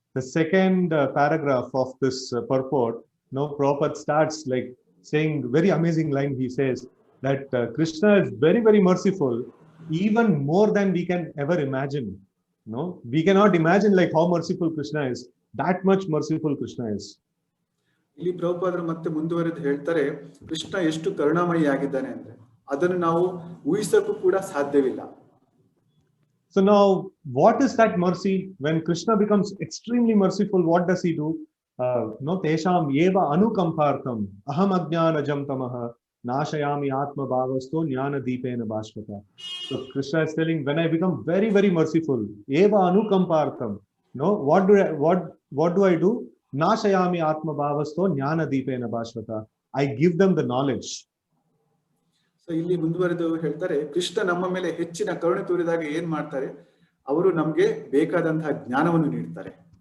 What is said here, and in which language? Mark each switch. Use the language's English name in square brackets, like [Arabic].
[English] The second paragraph of this purport, Prabhupada starts like saying very amazing line. He says that Krishna is very, very merciful, even more than we can ever imagine. We cannot imagine like how merciful Krishna is. That much merciful Krishna is. [Kannada] ಇಲ್ಲಿ ಪ್ರಭುಪಾದರು ಮತ್ತೆ ಮುಂದುವರೆದು ಹೇಳ್ತಾರೆ, ಕೃಷ್ಣ ಎಷ್ಟು ಕರುಣಾಮಯಿ ಆಗಿದ್ದಾನೆ ಅಂದ್ರೆ ಅದನ್ನು ನಾವು ಊಹಿಸಕ್ಕೂ ಕೂಡ ಸಾಧ್ಯವಿಲ್ಲ. [English] So now, what is that mercy? When Krishna becomes extremely merciful, what does he do? [Sanskrit] Tesham eva anukampartham aham ajnanajam tamaha nashayami atma bhavasto jnana deepena bhashvata. [English] So Krishna is telling, when I become very, very merciful, [Sanskrit] eva anukampartham, [English] what do I do? [Sanskrit] Nashayami atma bhavasto jnana deepena bhashvata. [English] I give them the knowledge. [Kannada] So ಇಲ್ಲಿ ಮುಂದುವರೆದು ಹೇಳ್ತಾರೆ, ಕೃಷ್ಣ ನಮ್ಮ ಮೇಲೆ ಹೆಚ್ಚಿನ ಕರುಣೆ ತೋರಿದಾಗ ಏನ್ ಮಾಡ್ತಾರೆ, ಅವರು ನಮ್ಗೆ ಬೇಕಾದಂತಹ ಜ್ಞಾನವನ್ನು ನೀಡ್ತಾರೆ.